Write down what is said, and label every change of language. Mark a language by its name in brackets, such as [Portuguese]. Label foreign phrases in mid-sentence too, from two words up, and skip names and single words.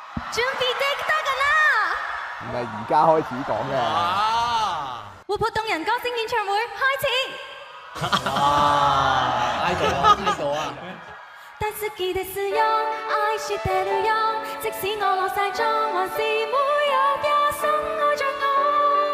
[Cantonese] 準備的得㗎啦！唔係而家開始講嘅。活潑動人歌聲演唱會開始。挨到啊！ [Japanese] 大好きですよ，愛してるよ， [Cantonese] 即使我落晒妝，還是會有一生愛着我。